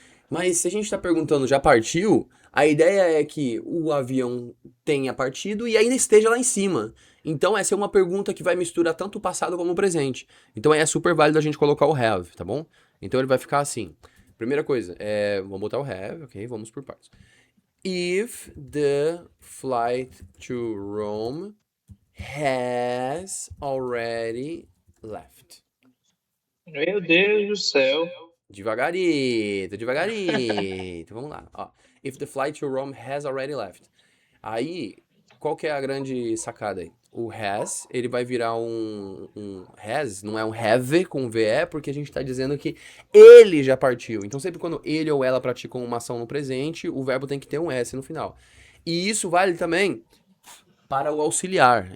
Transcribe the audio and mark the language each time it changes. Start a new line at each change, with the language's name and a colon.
Portuguese: Mas se a gente está perguntando já partiu, a ideia é que o avião tenha partido e ainda esteja lá em cima. Então essa é uma pergunta que vai misturar tanto o passado como o presente. Então é super válido a gente colocar o have, tá bom? Então ele vai ficar assim. Primeira coisa, vamos botar o have, ok? Vamos por partes.
English: If the flight to Rome has already left.
Portuguese: Meu Deus do céu. Devagarito, devagarito. Vamos lá. Ó.
English: If the flight to Rome has already left.
Portuguese: Aí, qual que é a grande sacada aí? O has, ele vai virar um has, não é um have com VE, porque a gente está dizendo que ele já partiu. Então, sempre quando ele ou ela praticam uma ação no presente, o verbo tem que ter um S no final. E isso vale também para o auxiliar.